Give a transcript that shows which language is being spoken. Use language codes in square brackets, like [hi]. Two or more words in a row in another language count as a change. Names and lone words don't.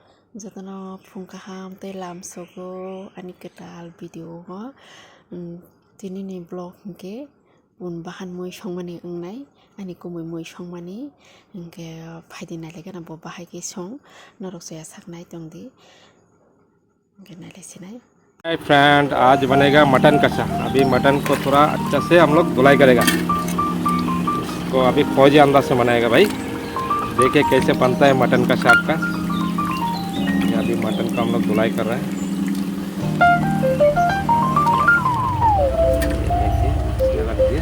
[trp] Jatano phungkaham te lamsogo ani ketal video ho tini ni blog hingke un bahan moi songmani ongnai ani kumui moi songmani hingke phaidi naileka na bo bahai ke song norok soya saknai tongdi hingke nailai sinai। [hi] हाय फ्रेंड, आज बनेगा मटन कषा। अभी मटन को थोड़ा अच्छा से हम लोग धुलाई करेगा। इसको अभी फौजी अंदाज से बनाएगा भाई। देखिए कैसे बनता है मटन कषा आपका। ये अभी मटन का हम लोग धुलाई कर रहे हैं। देखिए इसमें रख दिया।